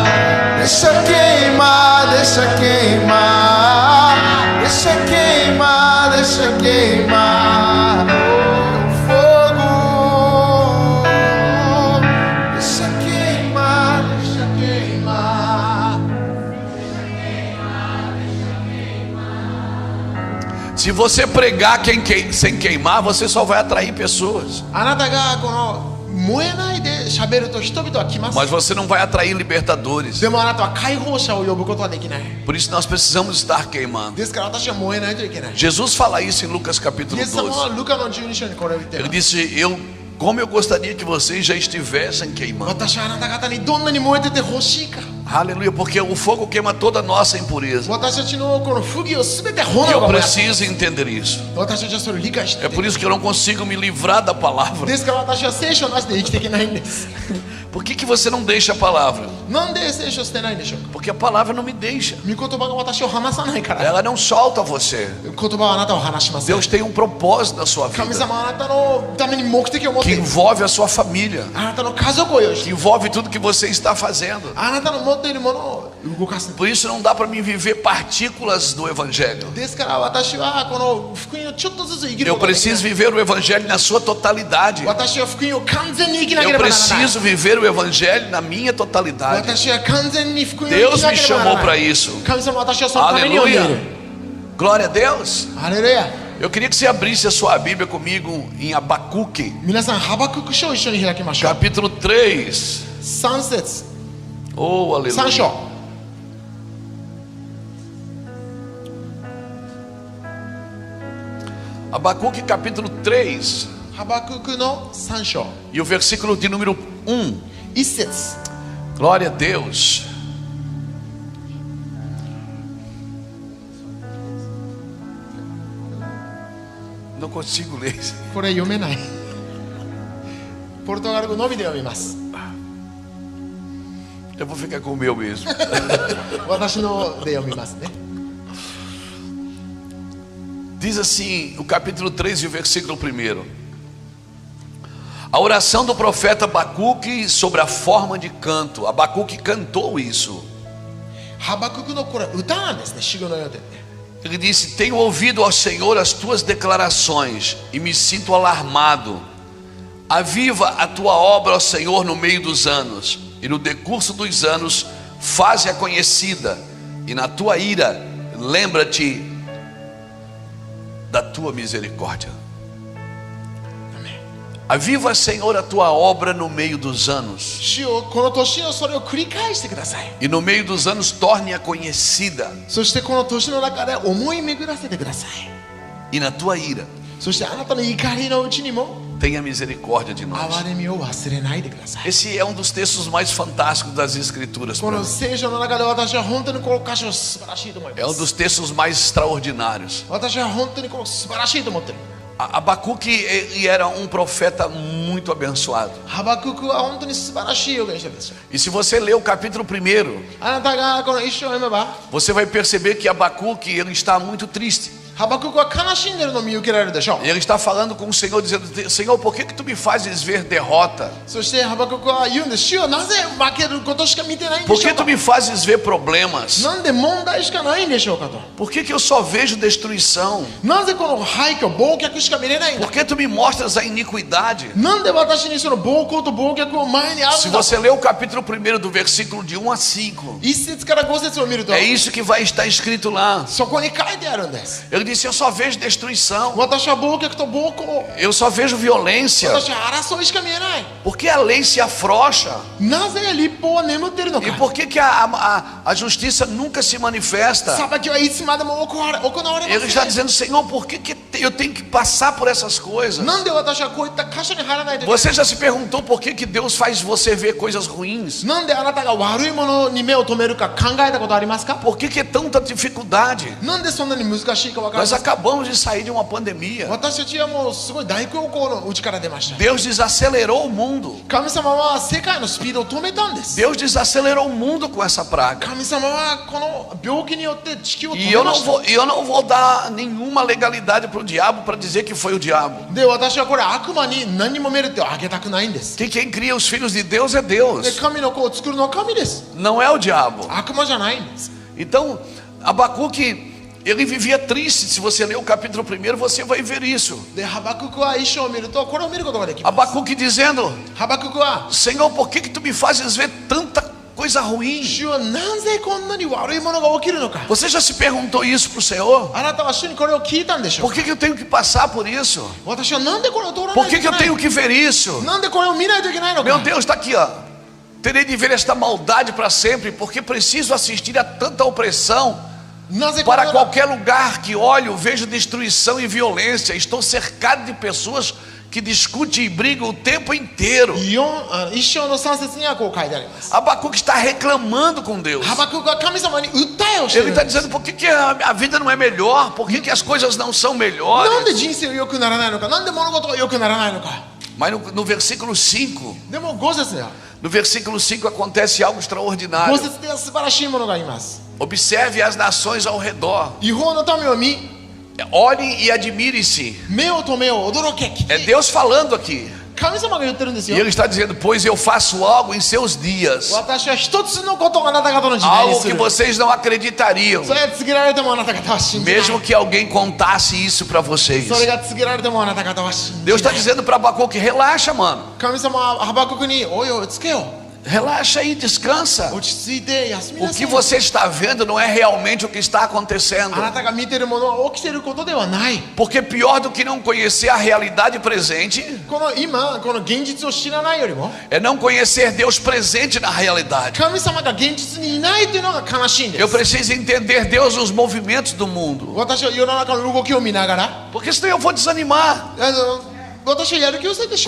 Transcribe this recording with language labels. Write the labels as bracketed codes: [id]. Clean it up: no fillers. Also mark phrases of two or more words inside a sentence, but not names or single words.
[pt] deixa queimar, deixa queimar, deixa queimar, deixa queimar o fogo. Deixa queimar, deixa queimar. Se você pregar sem queimar, você só vai atrair pessoas. [ja] あなたがこの燃えないで喋ると人々は来ます。 [pt] Mas você não vai atrair libertadores. [ja] でもあなたは解放者を呼ぶことはできない。 [pt] Por isso nós precisamos estar queimando. [ja] ですから私は燃えないといけない。 [pt] Jesus fala isso em Lucas [ja] イ [pt] capítulo [ja] エス様は [pt] 12. [ja] ルカの12章にこれを言ってい [pt] Ele [ja] ます。 [pt] disse: como eu gostaria que vocês já estivessem queimando. [ja] 私はあなた方にどんなに燃えててほしいか。 [pt] Aleluia, porque o fogo queima toda a nossa impureza. [ja] 私たちのこの不義をすべて [pt] E [ja] 炎 [pt] eu [ja] が燃やす。 [pt] preciso entender isso. [ja] 私たちはそれを理解して [pt] É por isso que eu não consigo me livrar da palavra. [ja] ですから私は聖書なしで生きていけないんです。 [pt] Por que você não deixa a palavra? [ja] なんで聖書を捨てないんでしょうか。 [pt] Porque a palavra não me deixa. [ja] 御言葉が私を離さないから。 [pt] Ela não solta você. [ja] 言葉はあなたを離しません。 [pt] Deus tem um propósito na sua [ja] 神 [pt] vida [ja] 様はあなたのために目的を持って [pt] que [ja] いる。 [pt] envolve a sua família, [ja] あなたの家族を用意して [pt] que envolve tudo que você está fazendo. [ja] あなたの持っているものを動かす。 [pt] Por isso não dá para mim viver partículas do evangelho. [ja] ですから私はこの福音をちょっとずつ生きる [pt] Eu [ja] ことができない [pt] preciso viver o evangelho na sua totalidade. [ja] 私は福音を完全に生きなけ [pt] Eu [ja] ればならない。 [pt] preciso viver o evangelho na minha totalidade. [ja] 私は完全に福音を生 [pt] Deus [ja] きな [pt] me [ja] ければな [pt] chamou [ja] ら [pt] para [ja] ない。 [pt] isso. [ja] 神様は私はそのために呼んでいる。 [pt] Aleluia. Glória a Deus. [ja] ハレルヤ。 [pt] Eu queria que você abrisse a sua Bíblia comigo em Abacuque, [ja] 皆さんハバクク書を一緒に開きましょう。 [pt] capítulo 3. [ja] 3節、 [pt] Oh, [ja] 3 [pt] aleluia. [ja] 章。 [pt] Abacuque, capítulo 3. [ja] ハバククの3章。 [pt] E o versículo de número 1. [ja] 1節。 [pt] Glória a Deus. Não consigo ler isso. [ja] これ読めない。ポルトガル語のみで読みます。 [pt] Eu vou ficar com o meu mesmo. [ja] 私ので読みますね。 [pt] Diz assim, o capítulo 3 e o versículo 1. A oração do profeta Abacuque sobre a forma de canto. Abacuque cantou isso. [ja] ハバククのこれ歌なんですね。詩語のようでね。 [pt] Ele disse: tenho ouvido ao Senhor as tuas declarações e me sinto alarmado. Aviva a tua obra, ó Senhor, no meio dos anos, e no decurso dos anos faze-a conhecida, e na tua ira lembra-te da tua misericórdia. Aviva, Senhor, a tua obra no meio dos anos, [ja] 主よ、この年のそれを繰り返してください。 [pt] e no meio dos anos torne-a conhecida, [ja] そしてこの年の中で思い巡らせてください。 [pt] e na tua ira [ja] そしてあなたの怒りのうちにも [pt] tenha misericórdia de nós. [ja] 憐れみを忘れないでください。 [pt] Esse é um dos textos mais fantásticos das Escrituras. [ja] こ [pt] Para [ja] の [pt] mim. [ja] 聖書の中で私は本当にこの箇所素晴らしいと思い [pt] É [ja] ま [pt] um [ja] す。 [pt] dos textos mais extraordinários. [ja] 私は本当にこの素晴らしいと思ってる。 [pt] Abacuque ele era um profeta muito abençoado. [ja] ハバククは本当に素晴らしい預言者ですよ。 [pt] E se você ler o capítulo 1, [ja] あなたがこの一章を読めば、 [pt] você vai perceber que Abacuque ele está muito triste. [ja] ハバククは悲しんでるのを見受けられるでしょう。 [pt] Ele está falando com o Senhor, dizendo: Senhor, por que tu me fazes ver derrota? [ja] そしてハバククは言うんです。主よ、なぜ負けることしか見てないんで [pt] Por [ja] しょ [pt] que [ja] う [pt] tu [ja] か。 [pt] me fazes ver problemas? [ja] なんで問題しかないんでしょうかと。 [pt] Por que eu só vejo destruição? [ja] なぜこの廃墟、暴虐しか見れないんだ。 [pt] Por que tu me mostras a iniquidade? [ja] なんで私にその暴行と暴虐を前にあ [pt] Se [ja] るんだ。 [pt] você ler o capítulo 1 do versículo de 1 a 5, [ja] 1節から5節を見ると、 [pt] é isso que vai estar escrito lá. [ja] そこに書いてあるんです。 [pt] Ele disse: eu só vejo destruição, [ja] 私は暴虐と暴行、 [pt] eu só vejo violência. [ja] 私は争いしか見えない。 [pt] Por que a lei se afrouxa? [ja] なぜ立法は眠っているの [pt] E [ja] か。 [pt] por que a justiça nunca se manifesta? [ja] 裁きはいつまでも行われま [pt] Ele [ja] せ [pt] está [ja] ん。 [pt] dizendo: Senhor, por que eu tenho que passar por essas coisas? [ja] なんで私はこういった箇所に入らないといけない [pt] Você já se perguntou por que Deus faz você ver coisas ruins? [ja] なんであなたが悪いものに目を留めるか考えたことありますか？ [pt] Por que é tanta dificuldade? [ja] なんでそんなに難しいか分かり [pt] Nós [ja] ますか？ [pt] acabamos de sair de uma pandemia. [ja] 私たちはもうすごい大恐慌の内から出ました。 [pt] Deus desacelerou o mundo. [ja] 神様は世界のスピードを止めたんです。 [pt] Deus desacelerou o mundo com essa praga. [ja] 神様はこの病気によって地球を止 [pt] E [ja] め [pt] eu [ja] ま [pt] não [ja] した。 [pt] vou dar nenhuma legalidade para o diabo para dizer que foi o diabo. [ja] で、私はこれ悪魔に何もメリットをあげたくないんです。 [pt] Que quem cria os filhos de Deus é [ja] で、 [pt] Deus, [ja] 神の子を作るのは神です。 [pt] não é o diabo. [ja] 悪魔じゃないんです。 [pt] Então, Abacuque, ele vivia triste. Se você ler o capítulo 1, você vai ver isso. [ja] で、ハバククは一生を見るとこれを見ることができます。 [pt] Abacuque dizendo: [ja] ハバククは [pt] Senhor, por que tu me fazes ver tanta coisa ruim? [ja] 主はなぜこんなに悪いものが起きるのか。 [pt] Você já se perguntou isso para o Senhor? [ja] あなたは主にこれを聞いたんでしょう [pt] Por que eu tenho que passar por isso? [ja] 私はなんでこれを通らな [pt] Por [ja] いとい [pt] que [ja] け [pt] eu [ja] ない [pt] tenho que ver isso? [ja] なんでこれを見ないといけないの [pt] Meu [ja] か。 [pt] Deus, está aqui, ó. Terei de ver esta maldade para sempre, porque preciso assistir a tanta opressão. [ja] なぜこ [pt] Para [ja] の [pt] qualquer lugar que olho, vejo destruição e violência. Estou cercado de pessoas que discutem e brigam o tempo inteiro. [ja] 一章の3節にはこう書いてあります。 [pt] Abacuque está reclamando com Deus. [ja] ハバククは神様に訴えをしてい [pt] Ele [ja] るん [pt] está [ja] です。 [pt] dizendo: por que a vida não é melhor? Por que as coisas não são [ja] なんで [pt] melhores? [ja] 人生が良くならないのか、なんで物事が良くならないのか。 [pt] Mas no versículo 5, [ja] でも5節では、 [pt] no versículo 5 acontece algo extraordinário. [ja] 5 節では素晴らしいものがあります。 [pt] Observe as nações ao redor. [ja] 違法の民を見、 [pt] Olhe e admire-se. [ja] 目を止めよう、驚け、聞 [pt] É [ja] き。 [pt] Deus falando aqui. [ja] 神様が言ってるんですよ [pt] E Ele está dizendo: pois eu faço algo em seus dias, [ja] 私は一つのことをあなた方の時代に [pt] algo [ja] す [pt] que [ja] る。 [pt] vocês não acreditariam, [ja] それが告げられてもあなた方は信じない。 [pt] mesmo que alguém contasse isso para vocês. [ja] それが告げられてもあなた方は信じ [pt] Deus [ja] な [pt] está [ja] い。 [pt] dizendo para Abacuque: relaxa, mano. [ja] 神様はハバククに、おいおいつけよ。 [pt] Relaxa aí, descansa. [ja] 落ち着いて休み [pt] O [ja] なさ [pt] que [ja] い。 [pt] você está vendo não é realmente o que está acontecendo. [ja] あなたが見ているものは起きていることではない。 [pt] Porque pior do que não conhecer a realidade presente [ja] この今、この現実を知らないよりも、 [pt] é não conhecer Deus presente na realidade. [ja] 神様が現実にいないというのが悲しいんで [pt] Eu [ja] す。 [pt] preciso entender Deus nos movimentos do mundo. [ja] 私は世の中の動きを見ながら、 [pt] Porque senão eu vou desanimar. [ja] 私はやる気を失ってしまう。